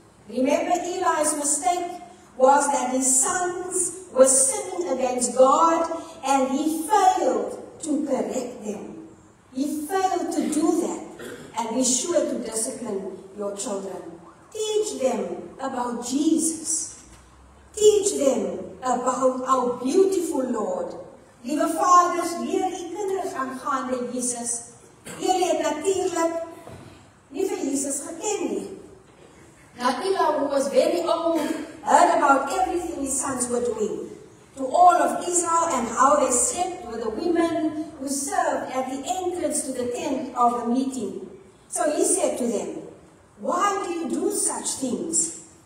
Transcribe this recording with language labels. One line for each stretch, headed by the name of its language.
English: Remember, Eli's mistake was that his sons were sinning against God, and he failed to correct them. He failed to do that, and be sure to discipline your children. Teach them about Jesus. Teach them about our beautiful Lord.
Afrikaans: Lieve vaders, leer die kinders aangaande Jesus. Julle het natuurlijk nie vir Jesus geken nie.
English: Now Eli, who was very old, heard about everything his sons were doing to all of Israel and how they slept with the women who served at the entrance to the tent of the meeting. So he said to them, why do you do such things?